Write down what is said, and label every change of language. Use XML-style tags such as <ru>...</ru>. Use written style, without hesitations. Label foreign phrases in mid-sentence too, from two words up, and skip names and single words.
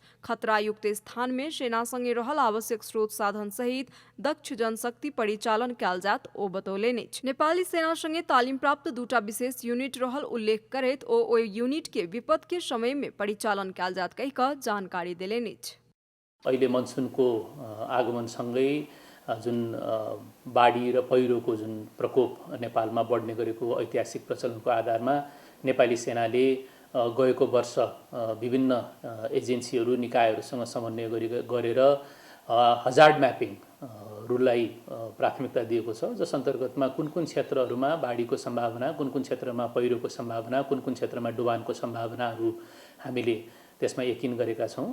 <mai>खतरा युक्त स्थान में सेना संगे रहल आवश्यक स्रोत साधन सहित दक्ष जनशक्ति परिचालन कयल जात ओ बतौलनि अछि। नेपाली सेना संगे तालीम प्राप्त 2 टा विशेष यूनिट रहल उल्लेख करैत ओ ओहि यूनिट के विपद के समय में परिचालन कयल जात कहि कऽ जानकारी देलनि अछि।</mai> <ne>अहिले मनसुनको आगमन सँगै जुन बाढी र पहिरोको जुन प्रकोप नेपालमा बढ्ने गरेको ऐतिहासिक प्रचलनको आधारमा नेपाली सेनाले गएको वर्ष विभिन्न एजेन्सीहरू, निकायहरूसँग समन्वय गरेर</ne> <en>hazard mapping</en> <ne>रुललाई प्राथमिकता दिएको छ, जस अन्तर्गतमा कुन कुन क्षेत्रहरूमा बाढीको सम्भावना, कुन कुन क्षेत्रमा पहिरोको सम्भावना, कुन कुन क्षेत्रमा डुबानको सम्भावनाहरू हामीले त्यसमा यकिन गरेका छौँ।</ne>